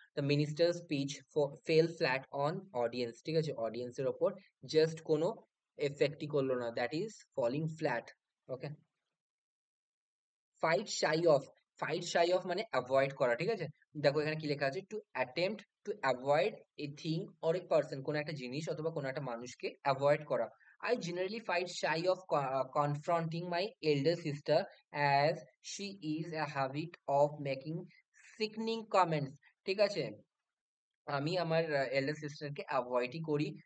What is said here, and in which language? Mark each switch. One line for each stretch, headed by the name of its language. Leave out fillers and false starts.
English: The minister speech fell flat on audience.
Bangla: ঠিক আছে, অডিয়েন্সের ওপর জাস্ট কোনো এফেক্টই করলো না,
English: That is falling flat.
Bangla: Okay, fight shy of, fight shy of মানে অ্যাভয়েড করা। ঠিক আছে, দেখো এখানে কি লেখা আছে,
English: to attempt to avoid a thing or a person,
Bangla: কোনো একটা জিনিস অথবা কোনো একটা মানুষকে অ্যাভয়েড করা।
English: I generally fight shy of confronting my elder sister as she is a habit of making sickening comments।
Bangla: ঠিক আছে, আমি আমার এল্ডার সিস্টারকে অ্যাভয়েডই করি।